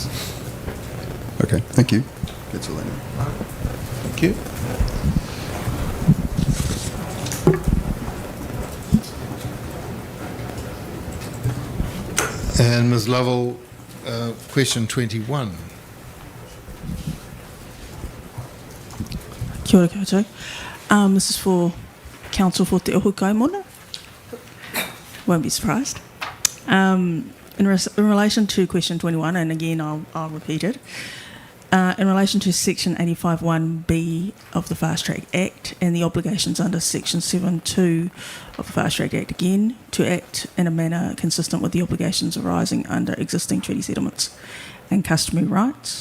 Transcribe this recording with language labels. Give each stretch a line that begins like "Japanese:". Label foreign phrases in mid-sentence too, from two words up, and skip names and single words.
English: Okay, thank you. That's all I know. Thank you. And Ms. Lovell, question 21.
Māori: Kia ora koutou.
English: This is for Council for Te Ohu Kaimona. Won't be surprised. In relation to question 21, and again I'll repeat it, in relation to section 85(1)(b) of the Fast Track Act and the obligations under section 7(2) of the Fast Track Act, again, to act in a manner consistent with the obligations arising under existing treaty settlements and customary rights.